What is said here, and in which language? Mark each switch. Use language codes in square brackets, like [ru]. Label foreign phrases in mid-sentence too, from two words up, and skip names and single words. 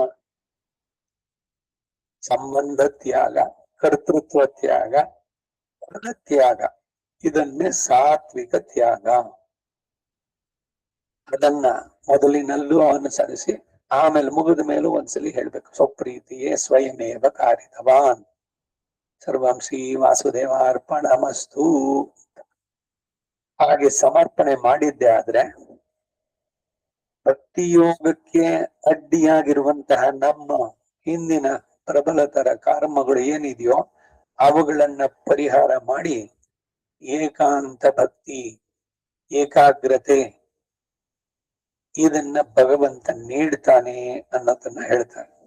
[kn] ಸಂಬಂಧ ತ್ಯಾಗ, ಕರ್ತೃತ್ವ ತ್ಯಾಗ, ತ್ಯಾಗ, ಇದನ್ನೇ ಸಾತ್ವಿಕ ತ್ಯಾಗ. ಅದನ್ನ ಮೊದಲಿನಲ್ಲೂ ಅನುಸರಿಸಿ ಆಮೇಲೆ ಮುಗಿದ ಮೇಲೂ ಒಂದ್ಸಲಿ ಹೇಳ್ಬೇಕು. [sa] ಸ್ವಪ್ರೀತಿಯೇ ಸ್ವಯಮೇವ ಕಾರಿತವಾನ್ ಸರ್ವಂ ಶ್ರೀ ವಾಸುದೇವ ಅರ್ಪಣಮಸ್ತು. [kn] ಹಾಗೆ ಸಮರ್ಪಣೆ ಮಾಡಿದ್ದೆ ಆದ್ರೆ ಭಕ್ತಿಯೋಗಕ್ಕೆ ಅಡ್ಡಿಯಾಗಿರುವಂತಹ ನಮ್ಮ ಹಿಂದಿನ ಪ್ರಬಲತರ ಕರ್ಮಗಳು ಏನಿದೆಯೋ ಅವುಗಳನ್ನ ಪರಿಹಾರ ಮಾಡಿ ಏಕಾಂತ ಭಕ್ತಿ, ಏಕಾಗ್ರತೆ ಇದನ್ನ ಭಗವಂತ ನೀಡ್ತಾನೆ ಅನ್ನೋದನ್ನ ಹೇಳ್ತಾನೆ.